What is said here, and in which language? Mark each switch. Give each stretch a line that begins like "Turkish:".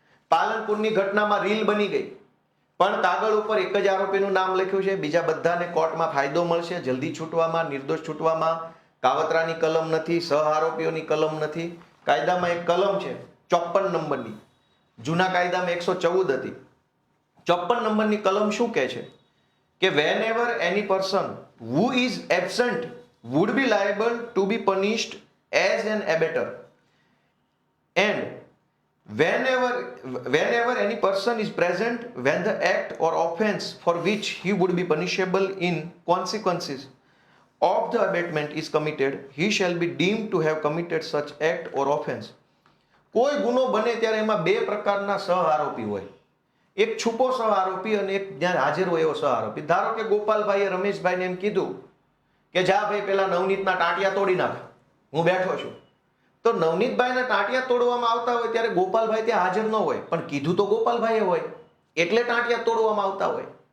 Gujarati: પાલનપુરની ઘટનામાં રીલ બની ગઈ, પણ કાગળ ઉપર એક જ આરોપીનું નામ લખ્યું છે, બીજા બધાને કોર્ટમાં ફાયદો મળશે જલ્દી છૂટવામાં, નિર્દોષ છૂટવામાં. કાવતરાની કલમ નથી, સહ આરોપીઓની કલમ નથી. કાયદામાં એક કલમ છે 54 નંબરની, જૂના કાયદામાં 114 હતી. 54 નંબરની કલમ શું કહે છે કે
English: whenever any person who is absent would be liable to be punished as an abettor and whenever any person is present when the act or offense for which he would be punishable in consequences of the abatement is committed, he shall be deemed to have committed such act or offense.
Gujarati: કોઈ ગુનો બને ત્યારે એમાં બે પ્રકારના સહ આરોપી હોય, એક છુપો સહ આરોપી અને એક જ્યાં હાજર હોય એવો સહ આરોપી. ધારો કે ગોપાલભાઈએ રમેશભાઈને એમ કીધું કે જા ભાઈ પેલા નવનીતના ટાંટિયા તોડી નાખ, હું બેઠો છું. તો નવનીતભાઈને ટાંટિયા તોડવામાં આવતા હોય ત્યારે ગોપાલભાઈ ત્યાં હાજર ન હોય, પણ કીધું તો ગોપાલભાઈએ હોય એટલે ટાંટિયા તોડવામાં આવતા હોય.